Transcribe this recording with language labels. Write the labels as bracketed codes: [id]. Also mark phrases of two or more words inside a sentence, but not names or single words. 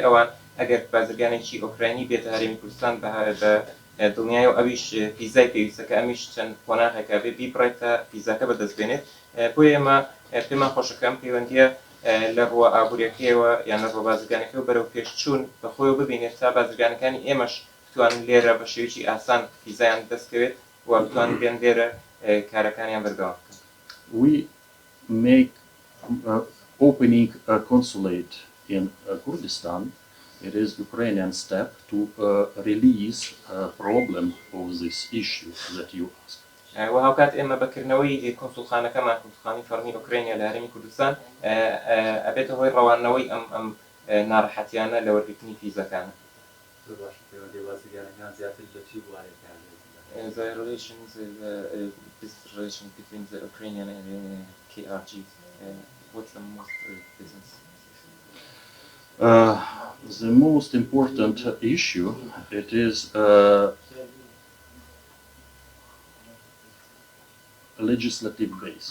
[ckb] ئەوان ئەگەر بازرگانێکی ئۆکراینی بێتە هەرێمی کوردستان بە دڵنیایەوە ئەویش فیزای پێویستەکە ئەمیش چەند قۆناغێکە بێ بیبڕێتە فیزاکە بەدەستبێنێت بۆیە ئێمە پێمان خۆشەکەم پەیوەندیە لە ڕووە ئابوریەکەیەوە یان لە ڕووە بازرگانەکەەوە بەرەو پێشچوون بەخۆیەوە ببینێت تا بازرگانەکانی ئێمەش بتوانن لێرە بە شێوەیەکی ئاسان فیزایان دەستکەوێت و بتوانن بێن لێرە کارەکانیان بەردەوام بکەن. [en] We make opening a consulate in Kurdistan It is Ukrainian step to release a problem of this issue that you asked. [ckb] و هاوکات ئێمە بەکردنەوەی کۆنسولخانەکەمان کۆنسولخانی فەرمی ئۆکرانیا لە هەرێمی کوردستان ئەبێتە هۆی ڕەوانەوەی ئەم ناڕەحەتیانە لە وەرگرتنی فیزەکانە. [en] The relations, business relations between the Ukrainian and KRG, what's the most business? The most important issue, it is legislative base.